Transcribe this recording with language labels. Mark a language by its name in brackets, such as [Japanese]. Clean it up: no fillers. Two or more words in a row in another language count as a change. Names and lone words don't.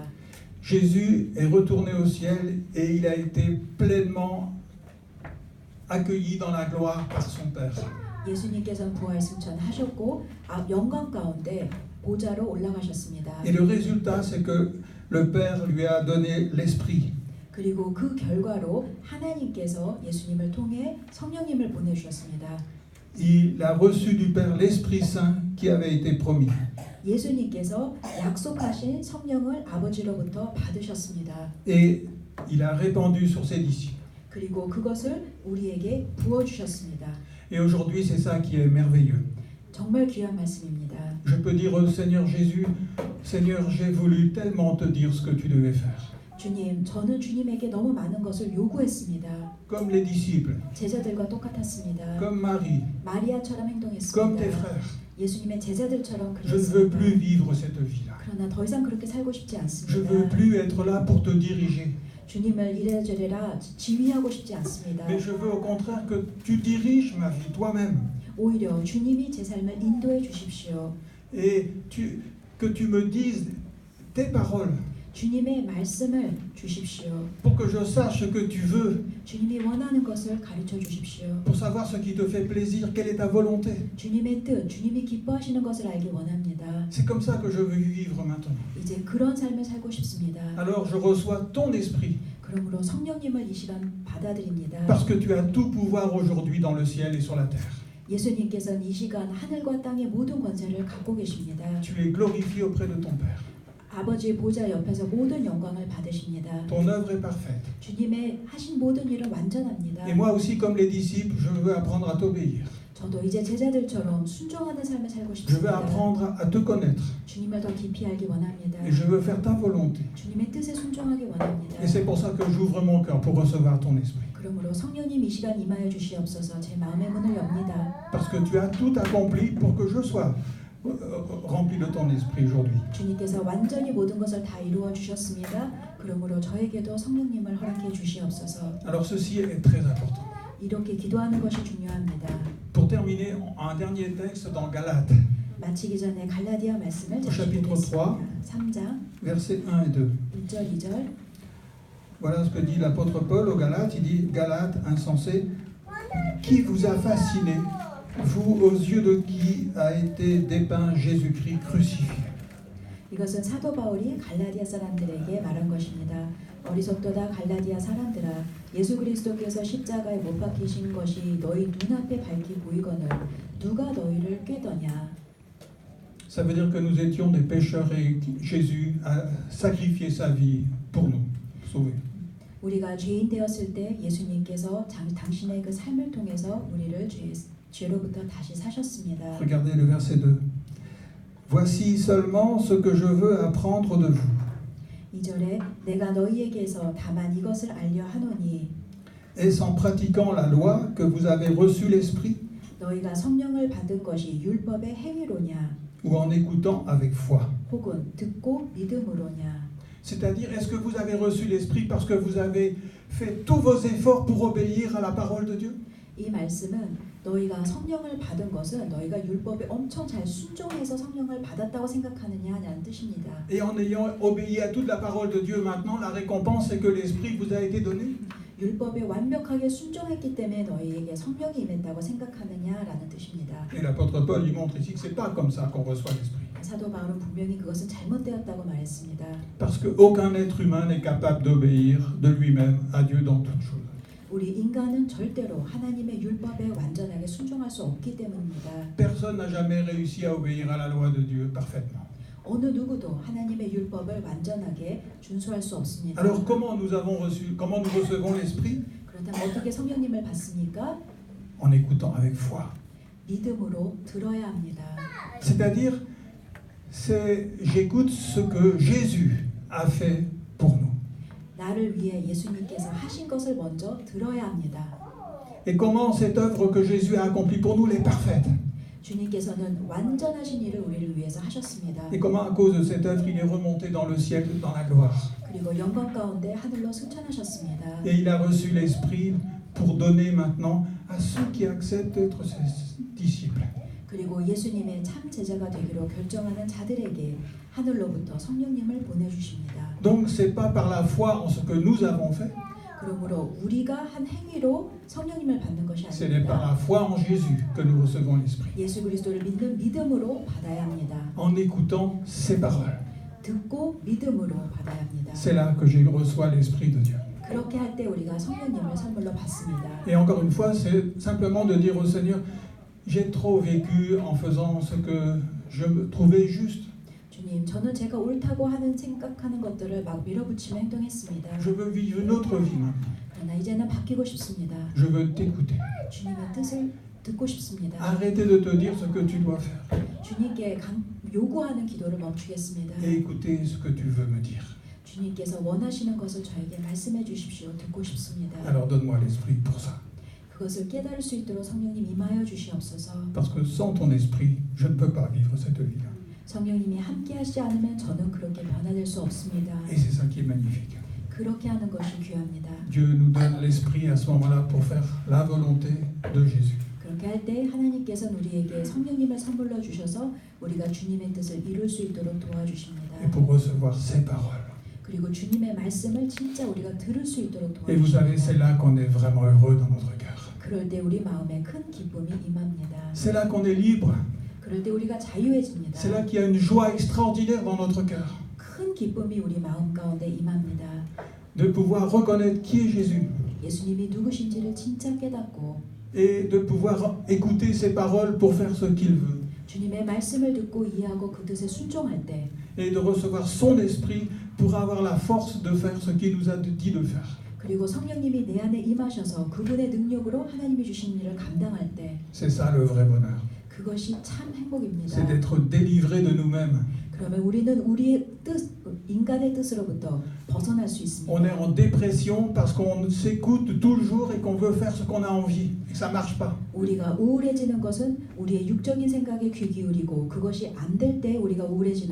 [French] Jésus est retourné au ciel et il a été pleinement accueilli dans la gloire par son Père. [Korean] 예수님께서는 부활 승천하셨고 영광 가운데 보좌로 올라가셨습니다. [French] Et le résultat, c'est que le Père lui a donné l'Esprit. [Korean] 그리고 그 결과로 하나님께서 예수님을 통해 성령님을 보내주셨습니다. [French] Il a reçu du Père l'Esprit Saint qui avait été promis. [Korean] 예수님께서 약속하신 성령을 아버지로부터 받으셨습니다. [French] Et il a répandu sur ses disciples. [Korean] 그리고 그것을 우리에게 부어주셨습니다. [French] Et aujourd'hui, c'est ça qui est merveilleux. [Korean] 정말 귀한 말씀입니다. [French] Je peux dire au Seigneur Jésus, Seigneur, j'ai voulu tellement te dire ce que tu devais faire. [Korean] 주님, 저는 주님에게 너무 많은 것을 요구했습니다. [French] Comme les disciples, [Korean] 제자들과 똑같았습니다. [French] comme Marie, [Korean] 마리아처럼 [French] comme [Korean] 행동했습니다. [French] tes frères. [Korean] 예수님의 제자들처럼 [French] Je ne veux [Korean] 그랬습니다. [French] plus vivre cette vie-là. [Korean] 그러나 더 이상 그렇게 살고 싶지 [French] Je ne [Korean] 않습니다. [French] veux plus être là pour te diriger. [Korean] 주님을 이래저래라 지휘하고 싶지 않습니다. [French] Mais je veux au contraire que tu diriges ma vie toi-même. [Korean] 오히려 주님이 제 삶을 인도해 주십시오. [French] Et que tu me dises tes paroles [Korean] 주님의 말씀을 주십시오. [French] pour que je sache ce que tu veux, [Korean] 주님이 원하는 것을 가르쳐 주십시오. [French] pour savoir ce qui te fait plaisir, quelle est ta volonté. [Korean] 주님의 뜻, 주님이 기뻐하시는 것을 알기 원합니다. [French] C'est comme ça que je veux vivre maintenant. [Korean] 이제 그런 삶을 살고 싶습니다. [French] Alors je reçois ton esprit, [Korean] 그러므로 성령님을 이 시간 받아들입니다. [French] parce que tu as tout pouvoir aujourd'hui dans le ciel et sur la terre. [Korean] 예수님께서는 이 시간 하늘과 땅의 모든 권세를 갖고 계십니다. [French] Tu es glorifié auprès de ton Père. [Korean] 아버지의 보좌 옆에서 모든 영광을 받으십니다. [French] Ton œuvre est parfaite. [Korean] 주님의 하신 모든 일은 완전합니다. [French] Et moi aussi, comme les disciples, je veux apprendre à t'obéir. [Korean] 저도 이제 제자들처럼 순종하는 삶을 살고 [French] Je veux [Korean] 싶습니다. [French] apprendre à te connaître. [Korean] 주님을 더 깊이 알기 원합니다. [French] Et je veux faire ta volonté. [Korean] 주님의 뜻에 순종하기 원합니다. [French] Et c'est pour ça que j'ouvre mon cœur pour recevoir ton esprit. [Korean] 그러므로 성령님 이 시간 임하여 주시옵소서. 제 마음의 문을 엽니다. [French] Parce que tu as tout accompli pour que je sois rempli de ton esprit aujourd'hui. [Korean] 주님께서 완전히 모든 것을 다 이루어 주셨습니다. 그러므로 저에게도 성령님을 허락해 주시옵소서. [French] Alors ceci est très important. [Korean] 이렇게 기도하는 것이 중요합니다. [French] Pour terminer, un dernier texte dans Galates, [Korean] 마치기 전에 갈라디아 말씀을 [French] Au chapitre [Korean] 보겠습니다. 3장 [French] versets 1 et 2. [Korean] 1절 2절. [French] Voilà ce que dit l'apôtre Paul aux Galates. Il dit, Galates, insensés, qui vous a fasciné, vous aux yeux de qui a été dépeint Jésus-Christ crucifié. [Korean] 이것은 사도 바울이 갈라디아 사람들에게 말한 것입니다. 어리석도다 갈라디아 사람들아, 예수 그리스도께서 십자가에 못 박히신 것이 너희 눈앞에 밝히 보이거늘 누가 너희를 꾀더냐. [French] Ça veut dire que nous étions des pécheurs et Jésus a sacrifié sa vie pour nous, sauver. [Korean] 우리가 죄인 되었을 때 예수님께서 당신의 그 삶을 통해서 우리를 죄로부터 다시 사셨습니다. [French] Regardez le verset 2. Voici seulement ce que je veux apprendre de vous. [Korean] 2절에 내가 너희에게서 다만 이것을 알려 하노니 [French] Est-ce en pratiquant la loi que vous avez reçu l'Esprit [Korean] 너희가 성령을 받은 것이 율법의 행위로냐 [French] ou en écoutant avec foi? [Korean] 혹은 듣고 믿음으로냐. [French] C'est-à-dire, est-ce que vous avez reçu l'Esprit parce que vous avez fait tous vos efforts pour obéir à la parole de Dieu? [Korean] 이 말씀은 너희가 성령을 받은 것은 너희가 율법에 엄청 잘 순종해서 성령을 받았다고 생각하느냐는 뜻입니다. [French] Et en ayant obéi à toute la parole de Dieu maintenant, la récompense c'est que l'Esprit vous a été donné? [Korean] 율법에 완벽하게 순종했기 때문에 너희에게 성령이 임했다고 생각하느냐라는 뜻입니다. [French] Et l'apôtre Paul lui montre ici que c'est pas comme ça qu'on reçoit l'Esprit. [Korean] 사도 바울은 분명히 그것은 잘못되었다고 말했습니다. [French] Parce qu'aucun être humain n'est capable d'obéir de lui-même à Dieu dans toutes choses. [Korean] 우리 인간은 절대로 하나님의 율법에 완전하게 순종할 수 없기 때문입니다. [French] Personne n'a jamais réussi à obéir à la loi de Dieu parfaitement. [Korean] 어느 누구도 하나님의 율법을 완전하게 준수할 수 없습니다. [French] Alors comment nous recevons l'Esprit? [Korean] 그렇다면 어떻게 성령님을 받습니까? [French] En écoutant avec foi. [Korean] 믿음으로 들어야 합니다. [French] C'est-à-dire, j'écoute ce que Jésus a fait pour nous. [Korean] 나를 위해 예수님께서 하신 것을 먼저 들어야 합니다. [French] Et comment cette œuvre que Jésus a accomplie pour nous est parfaite. [Korean] 주님께서는 완전하신 일을 우리를 위해서 하셨습니다. [French] Et comment à cause de cette œuvre, il est remonté dans le ciel, dans la gloire. [Korean] 그리고 영광 가운데 하늘로 승천하셨습니다. [French] Et il a reçu l'Esprit pour donner maintenant à ceux qui acceptent d'être ses disciples. [Korean] 그리고 예수님의 참 제자가 되기로 결정하는 자들에게 하늘로부터 성령님을 보내주십니다. [French] Donc c'est pas par la foi en ce que nous avons fait, [Korean] 그러므로 우리가 한 행위로 성령님을 받는 것이 [French] c'est par [Korean] 아닙니다. [French] la foi en Jésus que nous recevons l'Esprit. [Korean] 예수 그리스도를 믿는 믿음으로 받아야 합니다. [French] En écoutant ses paroles. [Korean] 듣고 믿음으로 받아야 합니다. [French] C'est là que je reçois l'Esprit de Dieu. [Korean] 그렇게 할 때 우리가 성령님을 선물로 받습니다. [French] Et encore une fois, c'est simplement de dire au Seigneur, j'ai trop vécu en faisant ce que je me trouvais juste. [Korean] 주님, 저는 제가 옳다고 하는 생각하는 것들을 막 밀어붙이며 행동했습니다. [French] Je veux vivre une autre vie maintenant. [Korean] 그러나 이제는 바뀌고 싶습니다. [French] Je veux t'écouter. [Korean] 주님의 뜻을 듣고 싶습니다. [French] Arrêtez de te dire ce que tu dois faire [Korean] 주님께 요구하는 기도를 멈추겠습니다. [French] et écoutez ce que tu veux me dire. [Korean] 주님께서 원하시는 것을 저에게 말씀해 주십시오. 듣고 싶습니다. [French] Alors donne-moi l'Esprit pour ça. [Korean] 그것을 깨달을 수 있도록 성령님 임하여 주시옵소서. [French] Parce que sans ton Esprit, je ne peux pas vivre cette vie-là. [Korean] 성령님이 함께하시지 않으면 저는 그렇게 변화될 수 없습니다. [French] Et c'est ça qui est magnifique. [Korean] 그렇게 하는 것이 귀합니다. [French] Dieu nous donne l'Esprit à ce moment-là pour faire la volonté de Jésus. [Korean] 그렇게 할 때 하나님께서는 우리에게 성령님을 선물로 주셔서 우리가 주님의 뜻을 이룰 수 있도록 도와주십니다. [French] Et pour recevoir ses paroles. [Korean] 그리고 주님의 말씀을 진짜 우리가 들을 수 있도록 [French] Et vous savez, c'est [Korean] 도와주십니다. [French] là qu'on est vraiment heureux dans notre cœur. [Korean] 그럴 때 우리 마음에 큰 기쁨이 임합니다. [French] C'est là qu'on est libre. [Korean] 그럴 때 우리가 자유해집니다. [French] C'est là qu'il y a une joie extraordinaire dans notre cœur. [Korean] 큰 기쁨이 우리 마음 가운데 임합니다. [French] De pouvoir reconnaître qui est Jésus. [Korean] 예수님이 누구신지를 진짜 깨닫고 [French] Et de pouvoir écouter ses paroles pour faire ce qu'il veut. [Korean] 주님의 말씀을 듣고 이해하고 그 뜻에 순종할 때 [French] Et de recevoir son esprit pour avoir la force de faire ce qu'il nous a dit de faire. [Korean] 그리고 성령님이 내 안에 임하셔서 그분의 능력으로 하나님이 주신 일을 감당할 때 [French] C'est ça le vrai bonheur. [Korean] 그것이 참 행복입니다. [French] C'est d'être délivré de nous-mêmes. [Korean] 그러면 우리는 우리의 뜻, 인간의 뜻으로부터 벗어날 수 있습니다. [French] On est en dépression parce qu'on s'écoute tout le jour et qu'on veut faire ce qu'on a envie. Et ça ne marche pas. [Korean] 우리가 우울해지는 것은 우리의 육적인 생각에 귀 기울이고 그것이 안 될 때 우리가 우울해지는